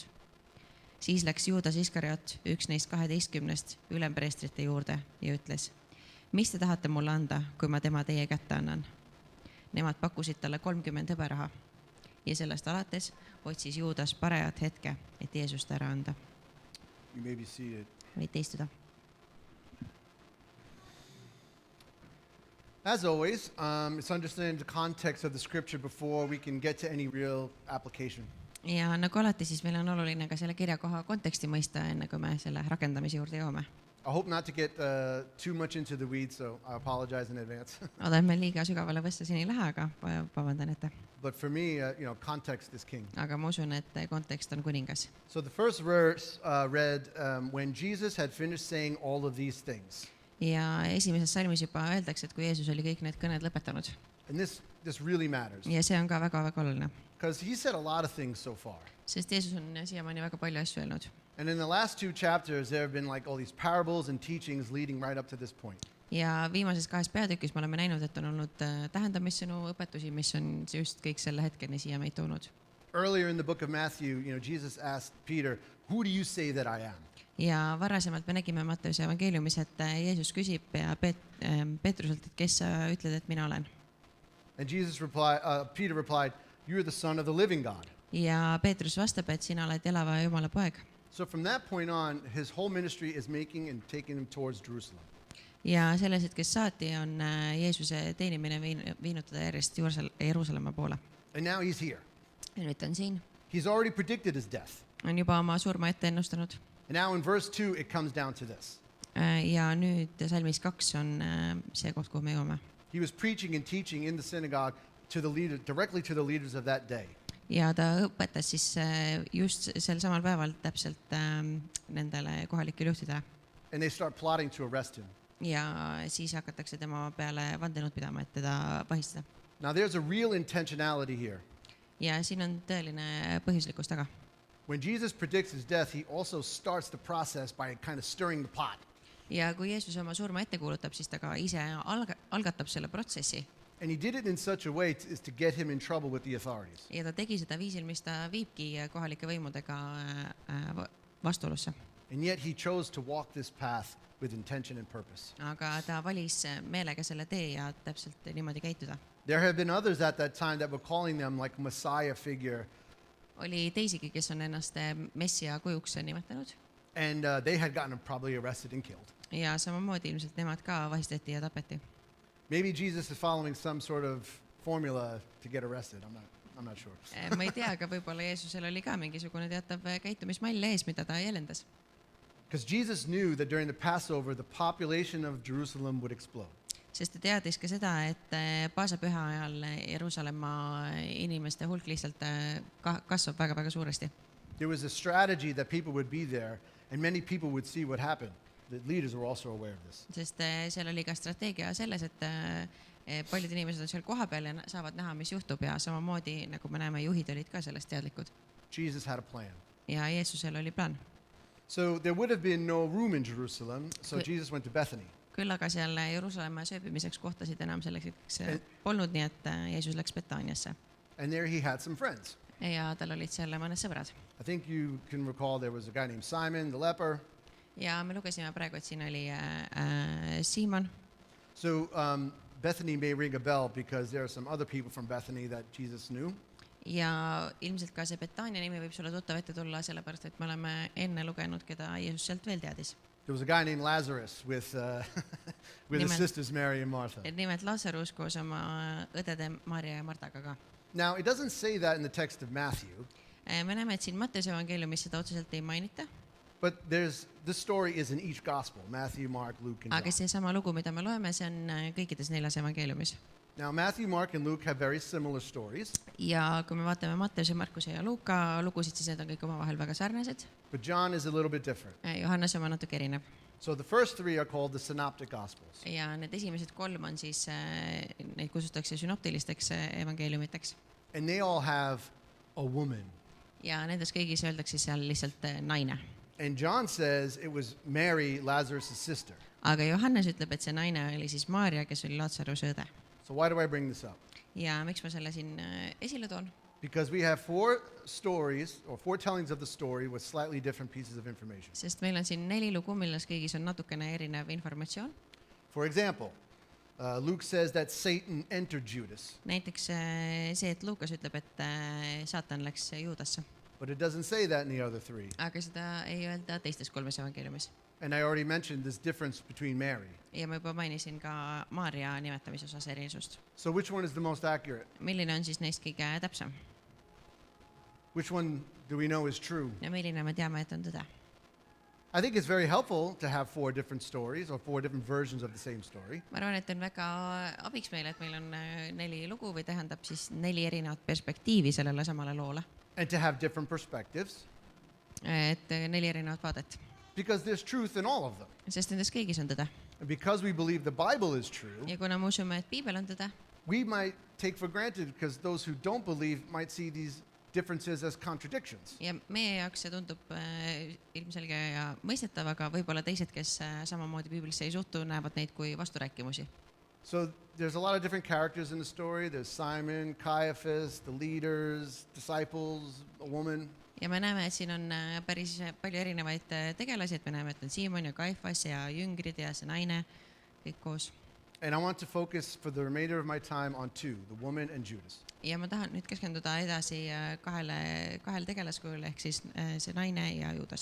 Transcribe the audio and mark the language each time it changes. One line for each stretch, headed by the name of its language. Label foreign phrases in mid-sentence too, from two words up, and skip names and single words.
Estonian: Siis läks Juudas Iskariot, üks neist 12 ülempreestrite juurde ja ütles, mis te tahate mulle anda, kui ma tema teie kätte annan? Nemad pakkusid talle 30 hõberaha ja sellest alates otsis Juudas parajat hetke, et Jeesust ära anda.
English: You may be seated.
Estonian: Võite istuda.
English: As always, it's understanding the context of the scripture before we can get to any real application.
Estonian: Ja nagu alati, siis meil on oluline ka selle kirjakoha konteksti mõista, enne kui me selle rakendamise juurde jõuame.
English: I hope not to get too much into the weeds, so I apologize in advance.
Estonian: Odan me liiga sügavale võssa siin ei lähe, aga vabandan ette.
English: But for me, context is king.
Estonian: Aga ma usun, et kontekst on kuningas.
English: So the first verse read, when Jesus had finished saying all of these things.
Estonian: Ja esimeses salmis juba öeldakse, et kui Jeesus oli kõik need kõned lõpetanud.
English: And this really matters.
Estonian: Ja see on ka väga-väga oluline.
English: Because he said a lot of things so far.
Estonian: Sest Jeesus on siiamaani väga palju asju öelnud.
English: And in the last 2 chapters, there have been like all these parables and teachings leading right up to this point.
Estonian: Ja viimases 2 peatükis me oleme näinud, et on olnud tähendamissõnu, õpetusi, mis on just kõik selle hetkeni siia meid toonud.
English: Earlier in the book of Matthew, Jesus asked Peter, "Who do you say that I am?"
Estonian: Ja varasemalt me nägime Matteuse evangeeliumis, et Jeesus küsib Peetruselt, et kes sa ütled, et mina olen.
English: And Peter replied, "You're the Son of the living God."
Estonian: ja Peetrus vastab, et sina oled elava Jumala poeg.
English: So from that point on, his whole ministry is making and taking him towards Jerusalem.
Estonian: Ja selles hetkest saati on Jeesuse teenimine viinud teda järjest Jeruusalemma poole.
English: And now he's here.
Estonian: Ja nüüd ta on siin.
English: He's already predicted his death.
Estonian: On juba oma surma ette ennustanud.
English: And now in verse 2, it comes down to this.
Estonian: Ja nüüd salmis 2 on see koht, kuhu me jõuame.
English: He was preaching and teaching in the synagogue to the leader, directly to the leaders of that day.
Estonian: Ja ta õpetas siis just sel samal päeval täpselt nendele kohalikele juhtidele.
English: And they start plotting to arrest him.
Estonian: Ja siis hakatakse tema peale vandenõud pidama, et teda vahistada.
English: Now there's a real intentionality here.
Estonian: Ja siin on tõeline põhjuslikkus taga.
English: When Jesus predicts his death, he also starts the process by kind of stirring the pot.
Estonian: Ja kui Jeesus oma surma ette kuulutab, siis ta ka ise algatab selle protsessi.
English: And he did it in such a way is to get him in trouble with the authorities.
Estonian: Ja ta tegi seda viisil, mis ta viibki kohalike võimudega vastuolusse.
English: And yet he chose to walk this path with intention and purpose.
Estonian: Aga ta valis meelega selle tee ja täpselt niimoodi käituda.
English: There have been others at that time that were calling them like Messiah figure.
Estonian: Oli teisigi, kes on ennast messia kujuks nimetanud.
English: And they had gotten probably arrested and killed.
Estonian: Ja samamoodi ilmselt nemad ka vahistati ja tapeti.
English: Maybe Jesus is following some sort of formula to get arrested. I'm not sure.
Estonian: Ma ei tea, aga võib-olla Jeesusel oli ka mingisugune teatav käitumismall ees, mida ta jälendas.
English: Because Jesus knew that during the Passover, the population of Jerusalem would explode.
Estonian: Sest ta teadis ka seda, et paasapüha ajal Jeruusalemma inimeste hulk lihtsalt kasvab väga-väga suuresti.
English: There was a strategy that people would be there and many people would see what happened. The leaders were also aware of this.
Estonian: Sest seal oli ka strateegia selles, et paljud inimesed on seal kohapeal ja saavad näha, mis juhtub ja samamoodi, nagu me näeme, juhid olid ka sellest teadlikud.
English: Jesus had a plan.
Estonian: Ja Jeesusel oli plaan.
English: So there would have been no room in Jerusalem, so Jesus went to Bethany.
Estonian: Küll aga seal Jeruusalemma sööbimiseks kohtasid enam selleks polnud, nii et Jeesus läks Betaaniasse.
English: And there he had some friends.
Estonian: Ja tal olid seal mõned sõbrad.
English: I think you can recall there was a guy named Simon, the leper.
Estonian: Ja me lugesime praegu, et siin oli Simon.
English: So Bethany may ring a bell because there are some other people from Bethany that Jesus knew.
Estonian: Ja ilmselt ka see Betaania nimi võib sulle tuttav ette tulla, sellepärast et me oleme enne lugenud, keda Jeesus sealt veel teadis.
English: There was a guy named Lazarus with his sisters Mary and Martha.
Estonian: Et nimelt Lazarus koos oma õdede Maarja ja Martaga ka.
English: Now, it doesn't say that in the text of Matthew.
Estonian: Me näeme, et siin Matteuse evangeeliumis seda otseselt ei mainita.
English: But this story is in each gospel, Matthew, Mark, Luke, and
Estonian: Aga
English: John.
Estonian: see sama lugu, mida me loeme, see on kõikides 4 evangeeliumis.
English: Now, Matthew, Mark, and Luke have very similar stories.
Estonian: Ja kui me vaatame Matteuse, Markuse ja Luuka lugusid, siis need on kõik omavahel väga sarnased.
English: But John is a little bit different.
Estonian: Johannes oma natuke erinev.
English: So the first 3 are called the synoptic gospels.
Estonian: Ja need esimesed 3 on siis, neid kutsutakse synoptilisteks evangeeliumiteks.
English: And they all have a woman.
Estonian: Ja nendes kõigis öeldakse seal lihtsalt naine.
English: And John says it was Mary, Lazarus' sister.
Estonian: Aga Johannes ütleb, et see naine oli siis Maarja, kes oli Lazaruse õde.
English: So why do I bring this up?
Estonian: Ja miks ma selle siin esile toon?
English: Because we have 4 stories or 4 tellings of the story with slightly different pieces of information.
Estonian: Sest meil on siin 4 lugu, milles kõigis on natukene erinev informatsioon.
English: For example, Luke says that Satan entered Judas,
Estonian: Näiteks see, et Luukas ütleb, et saatan läks Juudasse.
English: but it doesn't say that in the other 3.
Estonian: Aga seda ei öelda teistes 3 evangeeliumis.
English: And I already mentioned this difference between Mary.
Estonian: Ja ma juba mainisin ka Maarja nimetamise osas erilisust.
English: So which one is the most accurate?
Estonian: Milline on siis neist kõige täpsem?
English: Which one do we know is true?
Estonian: Ja milline me teame, et on tõde?
English: I think it's very helpful to have 4 different stories or 4 different versions of the same story.
Estonian: Ma arvan, et on väga abiks meile, et meil on 4 lugu või tähendab siis 4 erinevat perspektiivi sellele samale loole.
English: And to have different perspectives
Estonian: Et 4 erinevat vaadet.
English: because there's truth in all of them.
Estonian: Sest nendes kõigis on tõde.
English: And because we believe the Bible is true,
Estonian: Ja kuna me usume, et Piibel on tõde,
English: we might take for granted because those who don't believe might see these differences as contradictions.
Estonian: ja meie jaoks see tundub ilmselge ja mõistetav, aga võib-olla teised, kes samamoodi Piiblisse ei suhtu, näevad neid kui vasturääkimusi.
English: So there's a lot of different characters in the story. There's Simon, Caiaphas, the leaders, disciples, a woman.
Estonian: Ja me näeme, et siin on päris palju erinevaid tegelasi, et me näeme, et on Siimon ja Kaifas ja jüngrid ja see naine, kõik koos.
English: And I want to focus for the remainder of my time on two, the woman and Judas.
Estonian: ja ma tahan nüüd keskenduda edasi kahele tegelaskujule ehk siis see naine ja Juudas.